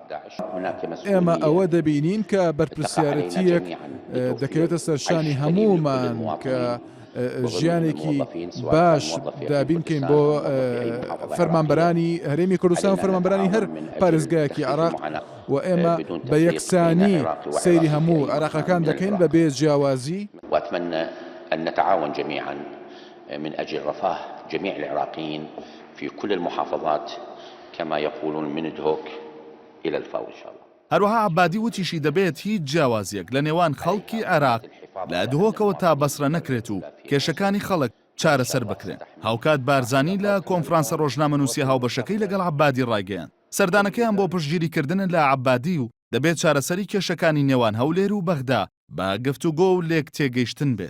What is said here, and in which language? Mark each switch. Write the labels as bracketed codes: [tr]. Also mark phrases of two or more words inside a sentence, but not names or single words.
[ckb] ئێمە ئەوە دەبینین کە بەرپرسیارەتیەک دەکەوێتە سەرشانی هەموومان کە ژیانێکی باش دابینکەین بۆ فەرمانبەرانی هەرێمی کوردستان و فەرمانبەرانی هەر پارێزگایەکی عێراق و ئێمە بە یەکسانی سەیری هەموو عێراقیەکان دەکەین بە بێ جیاوازی. [ar] وأتمنى أن نتعاون جميعا من أجل رفاه جميع العراقيين في كل المحافظات كما يقولون من دهوك إلى الفاو إن شاء الله. [ckb] هەروەها عەبادی وتیشی دەبێت هیچ جیاوازیەک لە نێوان خەڵکی عێراق لە دهۆکەوە تا بەسرە نەکرێت و کێشەکانی خەڵک چارەسەر بکرێن. هاوکات بارزانی لە کۆنفرانسە ڕۆژنامەنووسی هاوبەشەکەی لەگەڵ عەبادی ڕایگەیاند سەردانەکەیان بۆ پشتگیریکردن لە عەبادی و دەبێت چارەسەری کێشەکانی نێوان هەولێر و بەغدا بە گفتوگۆ و لێک تێگەیشتن بێت.